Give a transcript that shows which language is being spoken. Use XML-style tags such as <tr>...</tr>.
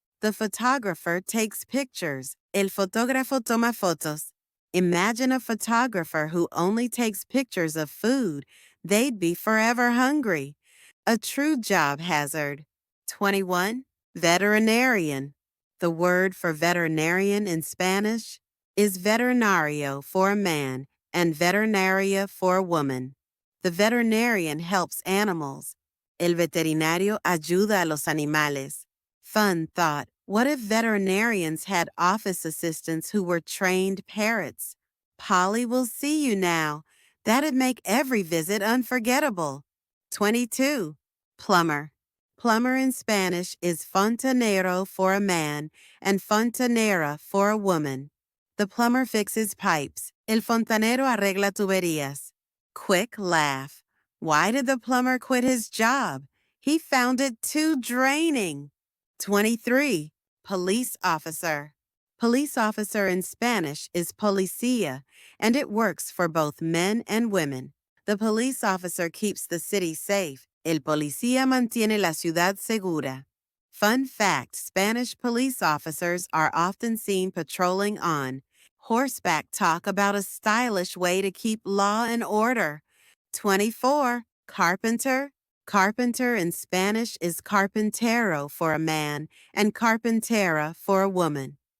<en>The photographer takes pictures.</en> <es>El fotógrafo toma fotos.</es> <en>Imagine a photographer who only takes pictures of food. They'd be forever hungry. A true job hazard. 21. Veterinarian. The word for veterinarian in Spanish is veterinario for a man and veterinaria for a woman. The veterinarian helps animals.</en> <es>El veterinario ayuda a los animales.</es> <en>Fun thought. What if veterinarians had office assistants who were trained parrots? Polly will see you now. That'd make every visit unforgettable. 22. Plumber. Plumber in Spanish is fontanero for a man and fontanera for a woman. The plumber fixes pipes.</en> <es>El fontanero arregla tuberías.</es> <en>Quick laugh. Why did the plumber quit his job? He found it too draining. 23. Police officer. Police officer in Spanish is policía, and it works for both men and women. The police officer keeps the city safe.</en> <es>El policía mantiene la ciudad segura.</es> <en>Fun fact, Spanish police officers are often seen patrolling on horseback. Talk about a stylish way to keep law and order. 24. Carpenter. Carpenter in Spanish is carpintero for a man and carpintera for a woman.</en>